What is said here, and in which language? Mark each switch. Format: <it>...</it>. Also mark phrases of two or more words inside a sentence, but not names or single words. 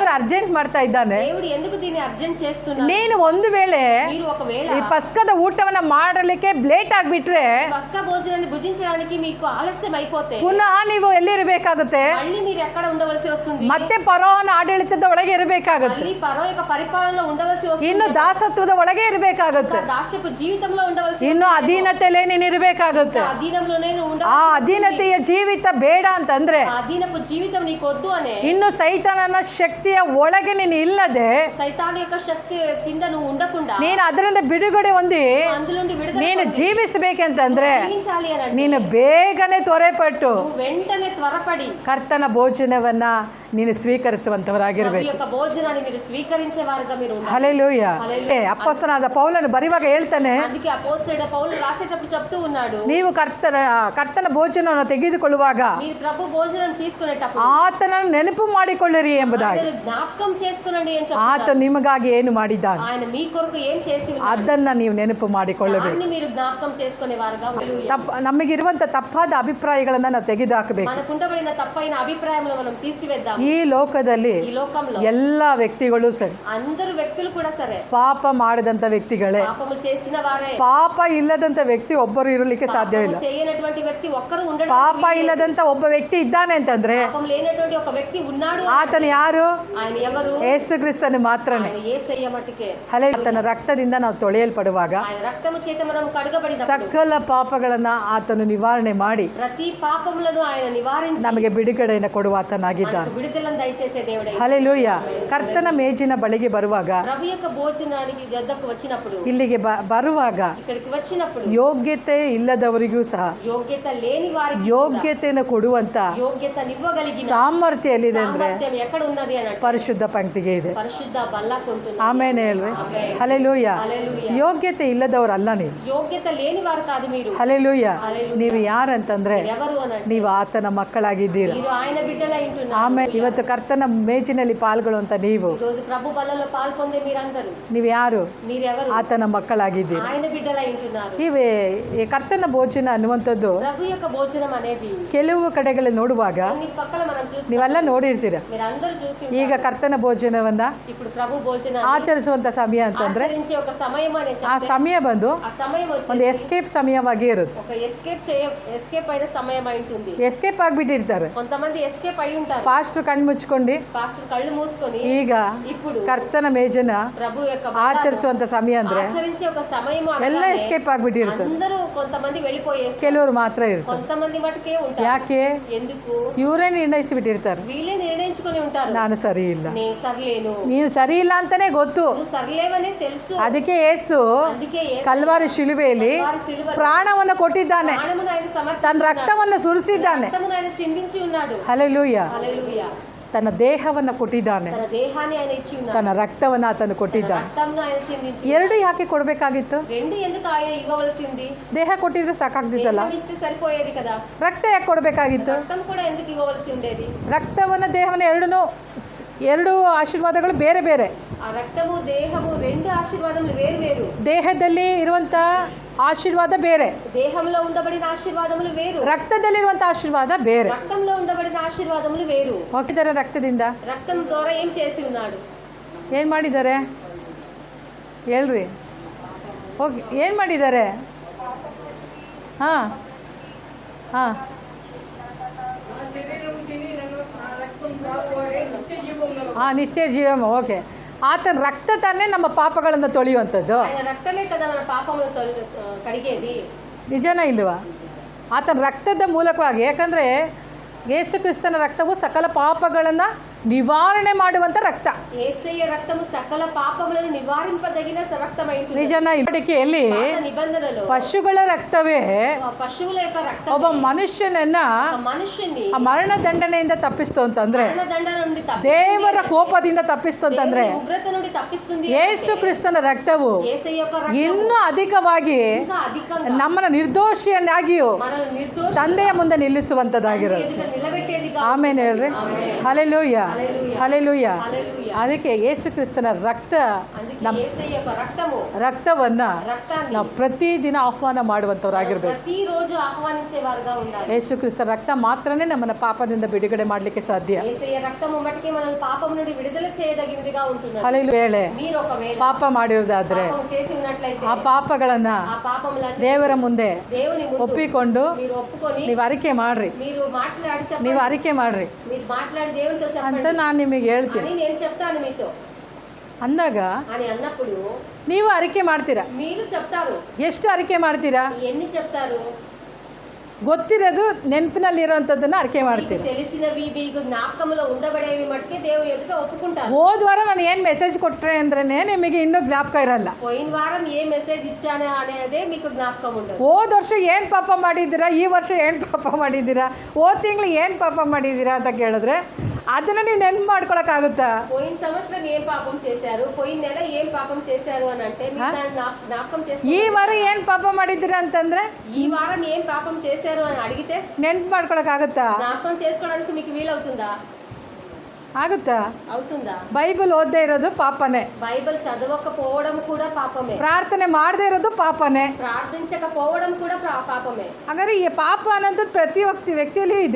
<te>దేవుడు అర్జెంట్</te> <kn>ಮಾಡ್ತಾ ಇದ್ದಾನೆ.</kn> <te>దేవుడు ఎందుకు దీన్ని అర్జెంట్ చేస్తున్నాడు?</te> <kn>ನೀನು ಒಂದು ವೇಳೆ</kn> <te>మీరు ఒకవేళ</te> <kn>ಈ ಪಸ್ಕದ ಊಟವನ್ನ ಮಾಡಲಿಕ್ಕೆ ಲೇಟ್ ಆಗಿಬಿಟ್ರೆ,</kn> <te>పస్కా భోజనాన్ని భుజించడానికి మీకు ఆలస్యం అయిపోతే</te> <kn>ಪುನಃ ನೀವು ಎಲ್ಲಿರಬೇಕಾಗುತ್ತೆ?</kn> <te>మళ్ళీ మీరు ఎక్కడ ఉండవలసి వస్తుంది?</te> <kn>ಮತ್ತೆ ಫರೋಹನ ಆಡಳಿತದ ಒಳಗೆ ಇರಬೇಕಾಗುತ್ತೆ.</kn> <te>మళ్ళీ ఫరో యొక్క పరిపాలనలో ఉండవలసి వస్తుంది.</te> <kn>ಇನ್ನು ದಾಸತ್ವದ ಒಳಗೆ ಇರಬೇಕಾಗುತ್ತೆ.</kn> <te>దాస్యపు జీవితంలో ఉండవలసి</te> <kn>ಇನ್ನು ಅಧೀನತೆಯಲ್ಲೇ ನೀನು ಇರಬೇಕಾಗುತ್ತೆ.</kn> <te>అధీనంలోనే</te> <kn>ಆ ಅಧೀನತೆಯ ಜೀವಿತ ಬೇಡ ಅಂತಂದ್ರೆ,</kn> <te>అధీనపు జీవితం నీకు వద్దు అనే,</te> <kn>ಇನ್ನು ಸೈತಾನನ ಶಕ್ತಿಯ ಒಳಗೆ ನೀನು ಇಲ್ಲದೆ,</kn> <te>సైతాను యొక్క శక్తి కింద నువ్వు ఉండకుండా</te> <kn>ನೀನು ಅದರಿಂದ ಬಿಡುಗಡೆ ಹೊಂದಿ</kn> <te>అందులో నుండి విడుదల</te> <kn>ನೀನು ಜೀವಿಸಬೇಕಂತಂದ್ರೆ</kn> <te>జీవించాలి అని అంటే</te> <kn>ನೀನು ಬೇಗನೆ ತ್ವರೆಪಟ್ಟು</kn> <te>నువ్వు వెంటనే త్వరపడి</te> <kn>ಕರ್ತನ ಭೋಜನವನ್ನ ನೀನು ಸ್ವೀಕರಿಸುವಂತವರಾಗಿರ್ಬೇಕು.</kn> <te>ప్రభు యొక్క భోజనాన్ని మీరు స్వీకరించే వారుగా మీరు ఉండాలి.</te> <kn>ಹಲ್ಲೆಲೂಯ. ಅಪೊಸ್ತಲನಾದ ಪೌಲನು ಬರೆಯುವಾಗ ಹೇಳ್ತಾನೆ,</kn> <te>అందుకే అపోస్తలుడైన పౌలు రాసేటప్పుడు చెప్తూ ఉన్నాడు,</te> <kn>ನೀವು ಕರ್ತನ ಭೋಜನವನ್ನು ತೆಗೆದುಕೊಳ್ಳುವಾಗ</kn> <te>మీరు ప్రభు భోజనం తీసుకునేటప్పుడు</te> <kn>ಆತನನ್ನು ನೆನಪು ಮಾಡಿಕೊಳ್ಳಿರಿ ಎಂಬುದಾಗಿ.</kn> <te>మీరు ಜ್ಞಾಪಕం చేసుకునండి అని</te> <kn>ಆತ</kn> <te>చెప్తున్నాడు.</te> <kn>ನಿಮಗಾಗಿ ಏನು ಮಾಡಿದ್ದಾನೆ</kn> <te>ఆయన మీ కొరకు ఏం చేసి ఉన్నాడు</te> <kn>ಅದನ್ನ ನೀವು ನೆನಪು ಮಾಡಿಕೊಳ್ಳಬೇಕು.</kn> <te>దాన్ని మీరు జ్ఞాపకం చేసుకునే వారుగా ఉండాలి.</te> <kn>ನಮಗಿರುವಂತ ತಪ್ಪಾದ ಅಭಿಪ್ರಾಯಗಳನ್ನ ನಾವು ತೆಗೆದುಹಾಕಬೇಕು.</kn> <te>మనకుండబడిన తప్పైన అభిప్రాయములను మనం తీసివేద్దాం.</te> <kn>ಈ ಲೋಕದಲ್ಲಿ</kn> <te>ఈ లోకంలో</te> <kn>ಎಲ್ಲ ವ್ಯಕ್ತಿಗಳು ಸರಿ,</kn> <te>అందరు వ్యక్తులు కూడా సరే</te> <kn>ಪಾಪ ಮಾಡದಂತ ವ್ಯಕ್ತಿಗಳೇ,</kn> <te>పాపములు చేసిన వారే.</te> <kn>ಪಾಪ ಇಲ್ಲದಂತ ವ್ಯಕ್ತಿ ಒಬ್ಬರು ಇರಲಿಕ್ಕೆ ಸಾಧ್ಯವಿಲ್ಲ.</kn> <te>చేయనటువంటి వ్యక్తి ఒక్కరు ఉండడం,</te> <kn>ಪಾಪ ಇಲ್ಲದಂತ ಒಬ್ಬ ವ್ಯಕ್ತಿ ಇದ್ದಾನೆ ಅಂತಂದ್ರೆ</kn> <te>పాపం లేనటువంటి ఒక వ్యక్తి ఉన్నాడు.</te> <kn>ಆತನು ಯಾರು?</kn> <te>ఆయన ఎవరు?</te> <kn>ಯೇಸು ಕ್ರಿಸ್ತನು ಮಾತ್ರನೇ.</kn> <te>ఆయన యేసయ్య మట్టుకే.</te> <kn>ಆತನ ರಕ್ತದಿಂದ ನಾವು ತೊಳೆಯಲ್ಪಡುವಾಗ</kn> <te>ఆయన రక్తము చేత మనం కడగబడినప్పుడు</te> <kn>ಸಕಲ ಪಾಪಗಳನ್ನ ಆತನು ನಿವಾರಣೆ ಮಾಡಿ</kn> <te>ప్రతి పాపములను ఆయన నివారించి</te> <kn>ನಮಗೆ ಬಿಡುಗಡೆಯನ್ನು ಕೊಡುವ ಆತನಾಗಿದ್ದಾನೆ.</kn> <te>విడుదలను దయచేసే దేవుడే.</te> <kn>ಹಲ್ಲೆಲೂಯ. ಕರ್ತನ ಮೇಜಿನ ಬಳಿಗೆ ಬರುವಾಗ,</kn> <te>ప్రభు యొక్క భోజనానికి యొద్దకు వచ్చినప్పుడు,</te> <kn>ಇಲ್ಲಿಗೆ ಬರುವಾಗ</kn> <te>ఇక్కడికి వచ్చినప్పుడు</te> <kn>ಯೋಗ್ಯತೆ ಇಲ್ಲದವರಿಗೂ ಸಹ</kn> <te>యోగ్యత లేని వారికి</te> <kn>ಯೋಗ್ಯತೆಯನ್ನು ಕೊಡುವಂತ</kn> <te>ಯೋಗ್యతనివ్వగలిగిన</te> <kn>ಸಾಮರ್ಥ್ಯ ಎಲ್ಲಿದೆ ಅಂದ್ರೆ</kn> <te>సామర్థ్యం ఎక్కడ ఉన్నది అని అంటే</te> <kn>ಪರಿಶುದ್ಧ ಪಂಕ್ತಿಗೆ ಇದೆ.</kn> <te>పరిశుద్ధ బల్లకుంటున్నాడు.</te> <kn>ಆಮೇಲೆ ಹೇಳ್ರಿ ಹಲ್ಲೆಲೂಯ. ಯೋಗ್ಯತೆ ಇಲ್ಲದವರಲ್ಲ ನೀವು,</kn> <te>ಯೋಗ್ಯత లేని వారు కాదు మీరు.</te> <kn>ಹಲ್ಲೆಲೂಯ. ನೀವು ಯಾರಂತಂದ್ರೆ</kn> <te>ఎవరు అని అంటే</te> <kn>ನೀವು ಆತನ ಮಕ್ಕಳಾಗಿದ್ದೀರ.</kn> <te>మీరు ఆయన బిడ్డలై ఉంటున్నారు.</te> <kn>ಆಮೇಲೆ ಇವತ್ತು ಕರ್ತನ ಮೇಜಿನಲ್ಲಿ ಪಾಲ್ಗೊಳ್ಳುವಂತ ನೀವು,</kn> <te>ఈ రోజు ప్రభు బల్లలో పాల్పొందే మీరందరూ</te> <kn>ನೀವು ಯಾರು?</kn> <te>మీరెవరు?</te> <kn>ಆತನ ಮಕ್ಕಳಾಗಿದ್ದೀರಿ.</kn> <te>ఆయన బిడ్డలై ఉంటున్నారు.</te> <kn>ಈ ಕರ್ತನ ಭೋಜನ ಅನ್ನುವಂಥದ್ದು</kn> <te>ప్రభు యొక్క భోజనం అనేది</te> <kn>ಕೆಲವು ಕಡೆಗಳಲ್ಲಿ ನೋಡುವಾಗ</kn> <te>కొన్ని పక్కల మనం చూసి</te> <kn>ನೀವೆಲ್ಲ ನೋಡಿರ್ತೀರ.</kn> <te>మీరందరూ చూసి</te> <kn>ಈಗ ಕರ್ತನ ಭೋಜನವನ್ನ</kn> <te>ఇప్పుడు ప్రభు భోజనం</te> <kn>ಆಚರಿಸುವಂತ ಸಮಯ ಅಂತಂದ್ರೆ</kn> <te>ఆచరించే ఒక సమయం అనే</te> <kn>ಆ ಸಮಯ ಬಂದು</kn> <te>ఆ సమయం</te> <kn>ಒಂದು</kn> <te>వచ్చి</te> <kn>ಎಸ್ಕೇಪ್ ಸಮಯವಾಗಿ ಇರುತ್ತೆ.</kn> <te>ఒక ఎస్కేప్ అయిన సమయం అయి ఉంటుంది.</te> <kn>ಎಸ್ಕೇಪ್ ಆಗ್ಬಿಟ್ಟಿರ್ತಾರೆ.</kn> <te>కొంతమంది ఎస్కేప్ అయి ఉంటారు.</te> <kn>ಪಾಸ್ಟರ್ ಕಣ್ಣು ಮುಚ್ಕೊಂಡು</kn> <te>పాస్టర్ కళ్ళు మూసుకొని</te> <kn>ಈಗ</kn> <te>ఇప్పుడు</te> <kn>ಕರ್ತನ ಮೇಜನ</kn> <te>ప్రభు యొక్క</te> <kn>ಆಚರಿಸುವಂತ ಸಮಯ ಅಂದ್ರೆ</kn> <te>ఆచరించే ఒక సమయం</te> <kn>ಎಲ್ಲ ಎಸ್ಕೇಪ್ ಆಗ್ಬಿಟ್ಟಿರ್ತಾರೆ.</kn> <te>అందరూ కొంతమంది వెళ్ళిపోయేస్తారు,</te> <kn>ಕೆಲವರು ಮಾತ್ರ ಇರ್ತಾರೆ.</kn> <te>కొంతమంది మటుకే ఉంటారు.</te> <kn>ಯಾಕೆ?</kn> <te>ఎందుకు?</te> <kn>ಇವರೇ ನಿರ್ಣಯಿಸಿಬಿಟ್ಟಿರ್ತಾರೆ,</kn> <te>వీళ్ళే నిర్ణయించుకొని ఉంటారు,</te> <kn>ನಾನು ಸರಿ ಇಲ್ಲ,</kn> <te>నేను సరిలేను,</te> <kn>ನೀನು ಸರಿ ಇಲ್ಲ ಅಂತಾನೆ ಗೊತ್ತು.</kn> <te>నువ్వు సరిలేవనే తెలుసు.</te> <kn>ಅದಕ್ಕೆ ಯೇಸು</kn> <te>అందుకే</te> <kn>ಕಲ್ವಾರಿ ಶಿಲುಬೆಯಲ್ಲಿ</kn> <te>వారి సిలువ</te> <kn>ಪ್ರಾಣವನ್ನು ಕೊಟ್ಟಿದ್ದಾನೆ,</kn> <te>ప్రాణమును ఆయన సమర్పించి</te> <kn>ತನ್ನ ರಕ್ತವನ್ನು ಸುರಿಸಿದ್ದಾನೆ.</kn> <te>రక్తమును ఆయన చిందించి ఉన్నాడు.</te> <kn>ಹಲ್ಲೆಲೂಯ.</kn> <te>హల్లెలూయా.</te> <kn>ತನ್ನ ದೇಹವನ್ನು ಕೊಟ್ಟಿದ್ದಾನೆ,</kn> <te>తన దేహాన్ని ఆయన ఇచ్చి ఉన్నాడు,</te> <kn>ತನ್ನ ರಕ್ತವನ್ನು ಆತನು ಕೊಟ್ಟಿದ್ದಾನೆ.</kn> <te>రక్తమును ఆయన చిందించి.</te> <kn>ಎರಡು ಯಾಕೆ ಕೊಡಬೇಕಾಗಿತ್ತು?</kn> <te>రెండు ఎందుకు ఆయన ఇవ్వవలసి ఉంది?</te> <kn>ದೇಹ ಕೊಟ್ಟಿದ್ರೆ ಸಾಕಾಗ್ತಿತ್ತಲ್ಲ,</kn> <te>దేహం ఇస్తే సరిపోయేది కదా.</te> <kn>ರಕ್ತ ಯಾಕೆ ಕೊಡಬೇಕಾಗಿತ್ತು?</kn> <te>రక్తం కూడా ఎందుకు ఇవ్వవలసి ఉండేది?</te> <kn>ರಕ್ತವನ್ನು ದೇಹವನ್ನು ಎರಡು ಆಶೀರ್ವಾದಗಳು ಬೇರೆ ಬೇರೆ.</kn> <te>ఆ రక్తము దేహము రెండు ఆశీర్వాదములు వేరు వేరు.</te> <kn>ದೇಹದಲ್ಲಿ ಇರುವಂತ ಆಶೀರ್ವಾದ ಬೇರೆ,</kn> <te>దేహంలో ఉండబడిన ఆశీర్వాదములు వేరు,</te> <kn>ರಕ್ತದಲ್ಲಿರುವಂತ ಆಶೀರ್ವಾದ ಬೇರೆ.</kn> <te>రక్తంలో ఉండబడిన ఆశీర్వాదములు వేరు.</te> <kn>ಹೋಗಿದ್ದಾರೆ ರಕ್ತದಿಂದ.</kn> <te>రక్తం ద్వారా ఏం చేసి ఉన్నాడు?</te> <kn>ಏನು ಮಾಡಿದ್ದಾರೆ ಹೇಳ್ರಿ? ಹೋಗಿ ಏನು ಮಾಡಿದ್ದಾರೆ? ಹಾಂ ಹಾಂ ಹಾಂ</kn> <te>నిత్య జీవం.</te> <kn>ಓಕೆ. ಆತನ ರಕ್ತ ತಾನೇ ನಮ್ಮ ಪಾಪಗಳನ್ನು ತೊಳೆಯುವಂಥದ್ದು.</kn> <te>ఆయన రక్తమే కదా మన పాపములను కడిగేది.</te> <kn>ನಿಜನಾ ಇಲ್ವಾ? ಆತನ ರಕ್ತದ ಮೂಲಕವಾಗಿ, ಯಾಕಂದರೆ ಯೇಸು ಕ್ರಿಸ್ತನ ರಕ್ತವು ಸಕಲ ಪಾಪಗಳನ್ನು ನಿವಾರಣೆ ಮಾಡುವಂಥ ರಕ್ತ.</kn> <te>యేసయ్య రక్తము సకల పాపములను నివారింపదగిన రక్తమైంది.</te> <kn>ನಿಜನಾ? ಇಲ್ಲಿಕೆಯಲ್ಲಿ</kn> <te>నిబంధనలో</te> <kn>ಪಶುಗಳ ರಕ್ತವೇ</kn> <te>పశువుల యొక్క రక్తం</te> <kn>ಒಬ್ಬ ಮನುಷ್ಯನನ್ನ</kn> <te>మనుష్యుని</te> <kn>ಆ ಮರಣ ದಂಡನೆಯಿಂದ ತಪ್ಪಿಸ್ತು ಅಂತಂದ್ರೆ,</kn> <te>మరణదండ నుండి</te> <kn>ದೇವರ ಕೋಪದಿಂದ ತಪ್ಪಿಸ್ತು ಅಂತಂದ್ರೆ,</kn> <te>ఉగ్రత నుండి తప్పిస్తుంది.</te> <kn>ಯೇಸು ಕ್ರಿಸ್ತನ ರಕ್ತವು</kn> <te>యేసయ్య యొక్క రక్తం</te> <kn>ಇನ್ನೂ ಅಧಿಕವಾಗಿ</kn> <te>ఇంకా అధికంగా</te> <kn>ನಮ್ಮನ್ನ ನಿರ್ದೋಷಿಯನ್ನಾಗಿಯೂ</kn> <te>మనల్ని నిర్దోష</te> <kn>ತಂದೆಯ ಮುಂದೆ ನಿಲ್ಲಿಸುವಂತದ್ದಾಗಿರೋದು.</kn> <te>ఎదుట నిలబెట్టేదిగా.</te> <kn>ಆಮೇಲೆ ಹೇಳ್ರಿ ಹಲ್ಲೆಲೂಯ, ಹಲ್ಲೆಲೂಯ.</kn> <te>హల్లెలూయా.</te> <kn>ಅದಕ್ಕೆ ಯೇಸು ಕ್ರಿಸ್ತನ ರಕ್ತ ನಮ್ಮ</kn> <te>యేసయ్య యొక్క</te> <kn>ರಕ್ತವನ್ನು</kn> <te>రక్తాన్ని</te> <kn>ನಾವು ಪ್ರತಿದಿನ ಆಹ್ವಾನ ಮಾಡುವಂಥವ್ರಾಗಿರ್ಬೇಕು.</kn> <te>ప్రతిరోజు ఆహ్వానించేవారుగా ఉండాలి.</te> <kn>ಯೇಸು ಕ್ರಿಸ್ತ ರಕ್ತ ಮಾತ್ರನೇ ನಮ್ಮನ್ನು ಪಾಪದಿಂದ ಬಿಡುಗಡೆ ಮಾಡಲಿಕ್ಕೆ ಸಾಧ್ಯ.</kn> <te>యేసయ్య రక్తము మట్టుకే మనల్ని పాపం నుండి విడుదల చేయదగినదిగా ఉంటుంది.</te> <kn>ಹಲ್ಲೆಲೂಯಾ.</kn> <te>మీరు ఒకవేళ</te> <kn>ಪಾಪ ಮಾಡಿರೋದಾದ್ರೆ</kn> <te>పాపం చేసి ఉన్నట్లయితే</te> <kn>ಆ ಪಾಪಗಳನ್ನ</kn> <te>ఆ పాపములన్నీ</te> <kn>ದೇವರ ಮುಂದೆ</kn> <te>దేవుని ముందు</te> <kn>ಒಪ್ಪಿಕೊಂಡು</kn> <te>మీరు ఒప్పుకొని</te> <kn>ನೀವು ಅರಿಕೆ ಮಾಡ್ರಿ,</kn> <te>మీరు మాట్లాడి చెప్పండి.</te> <kn>ನೀವು ಅರಿಕೆ ಮಾಡ್ರಿ</kn> <te>మీరు మాట్లాడి దేవునితో</te> <kn>ಅಂತ</kn> <te>చెప్పండి</te> <kn>ನಾನು ನಿಮಗೆ ಹೇಳ್ತೀನಿ.</kn> <te>అని నేను చెప్తాను మీతో</te> <kn>ಅಂದಾಗ</kn> <te>అని అన్నప్పుడు</te> <kn>ನೀವು ಅರಿಕೆ ಮಾಡ್ತೀರಾ.</kn> <te>మీరు చెప్తారు.</te> <kn>ಎಷ್ಟು ಅರಿಕೆ ಮಾಡ್ತೀರಾ?</kn> <te>ఎన్ని చెప్తారు?</te> <kn>ಗೊತ್ತಿರೋದು ನೆನಪಿನಲ್ಲಿರೋಂಥದ್ದನ್ನು ಅರಿಕೆ</kn> <te>మీకు</te> <kn>ಮಾಡ್ತೀರಾ.</kn> <te>తెలిసినవి మీకు జ్ఞాపకంలో ఉండబడేవి మట్టుకే దేవుని ఎదుట ఒప్పుకుంటారు.</te> <kn>ಹೋದ ವಾರ ನಾನು ಏನು ಮೆಸೇಜ್ ಕೊಟ್ಟರೆ ಅಂದ್ರೆ ನಿಮಗೆ ಇನ್ನೂ ಜ್ಞಾಪಕ ಇರಲ್ಲ.</kn> <te>పోయిన వారం ఏ మెసేజ్ ఇచ్చాను అనేదే మీకు జ్ఞాపకం ఉండదు.</te> <kn>ಹೋದ ವರ್ಷ ಏನು ಪಾಪ ಮಾಡಿದ್ದೀರಾ, ಈ ವರ್ಷ ಏನು ಪಾಪ ಮಾಡಿದ್ದೀರಾ, ಹೋದ ತಿಂಗಳು ಏನು ಪಾಪ ಮಾಡಿದ್ದೀರಾ ಅಂತ ಕೇಳಿದ್ರೆ ಅದನ್ನು ನೀವು ನೆನಪು ಮಾಡ್ಕೊಳಕ್ಕಾಗುತ್ತಾ?</kn> <te>పోయిన సంవత్సరం ఏం పాపం చేశారు, పోయిన నెల ఏం పాపం చేశారు అని అంటే మీరు దాన్ని జ్ఞాపకం</te> <kn>ಈ</kn> <te>చేసుకో.</te> <kn>ವಾರ ಏನು ಪಾಪ ಮಾಡಿದ್ದೀರಾ ಅಂತಂದ್ರೆ</kn> <te>ఈ వారం ఏం పాపం చేశారు అని అడిగితే</te> <kn>ನೆನಪು ಮಾಡ್ಕೊಳಕ್ಕಾಗುತ್ತಾ?</kn> <te>జ్ఞాపకం చేసుకోవడానికి మీకు వీలవుతుందా?</te> <kn>ಆಗುತ್ತಾ?</kn> <te>అవుతుందా?</te> <kn>ಬೈಬಲ್ ಓದದೇ ಇರೋದು ಪಾಪನೇ,</kn> <te>బైబిల్ చదవకపోవడం కూడా పాపమే,</te> <kn>ಪ್ರಾರ್ಥನೆ ಮಾಡದೇ ಇರೋದು ಪಾಪನೇ.</kn> <te>ప్రార్థించకపోవడం కూడా పాపమే.</te> <kn>ಹಾಗಾದ್ರೆ ಈ ಪಾಪ ಅನ್ನೋದು ಪ್ರತಿ ವ್ಯಕ್ತಿಯಲ್ಲಿಯೂ ಇದೆ</kn>